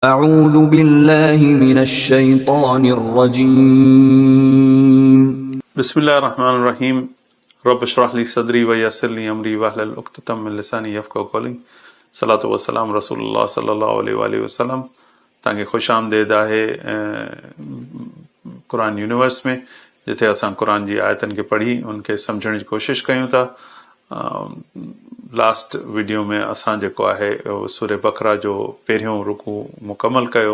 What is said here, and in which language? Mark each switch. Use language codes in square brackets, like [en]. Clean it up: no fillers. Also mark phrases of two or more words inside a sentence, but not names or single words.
[ar] أعوذ بالله من الشيطان الرجيم بسم الله الرحمن الرحيم. رب اشرح لي صدري ويسر لي أمري واحلل عقدة من لساني يفقهوا قولي. صلاة وسلام رسول الله صلى الله عليه وسلم. [sd] तव्हांखे ख़ुश आमदेद आहे क़ुरान यूनिवर्स में, जिथे असां क़ुरान जी आयतनि खे पढ़ी उनखे सम्झण जी कोशिशि कयूं था। [en] last video [sd] में असां जेको आहे सूरह बक़रा जो पहिरियों रुकू मुकमल कयो।